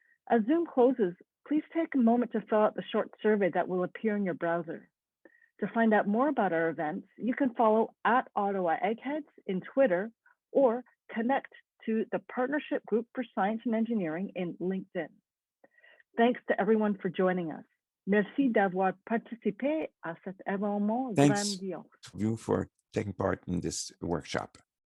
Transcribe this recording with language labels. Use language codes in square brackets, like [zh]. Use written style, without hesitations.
[en] As Zoom closes, please take a moment to fill out the short survey that will appear in your browser. To find out more about our events, you can follow at Ottawa Eggheads in Twitter or connect to the Partnership Group for Science and Engineering in LinkedIn. Thanks to everyone for joining us. [fr] Merci d'avoir participé à cet événement [en] Thanks [fr] grandiose. [en] to you for taking part in this workshop.